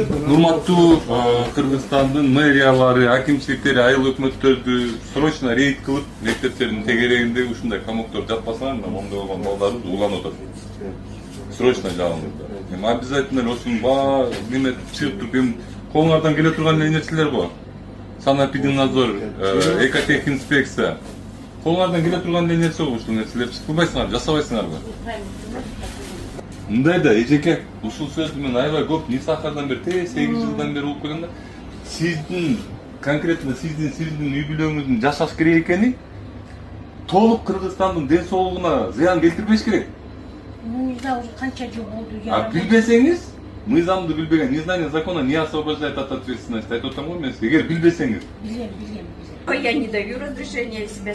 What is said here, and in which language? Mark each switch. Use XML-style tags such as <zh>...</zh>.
<ky>Урматтуу Кыргызстандын мэриялары, акимчиликтери, айыл өкмөттөрдү срочно рейд кылып, мектептердин тегерегинде ушундай комоктор жатпасаңар, мондой болгон балдарыбыз уланып атат. Срочно жабыңыздар. Эми обязательно эле ушунун баары неме чыгып туруп, эми колуңардан келе турган эле нерселер го.</ky> <ru>Санэпидемнадзор, экотехинспекция.</ru> <ky>Колуңардан келе турган эле нерсе го ушул нерселерди кылбайсыңар, жасабайсыңарбы? Мындай да, эжеке, ушул сөздү мен аябай көп Нисахардан бери, 8 жылдан бери угуп келем да. Сиздин, конкретно сиздин үй бүлөңүздүн жашаш керек экени толук Кыргызстандын ден соолугуна зыян келтирбеш керек.</ky> <ru>Ну, не знаю, уже</ru> <ky>канча жыл болду. А билбесеңиз, мыйзамды билбеген,</ky> <ru>незнание закона не освобождает от ответственности.</ru> <ky>Айтып атам го мен сизге, эгер билбесеңиз. Билем.</ky> <ru>Я не даю разрешения себя</ru>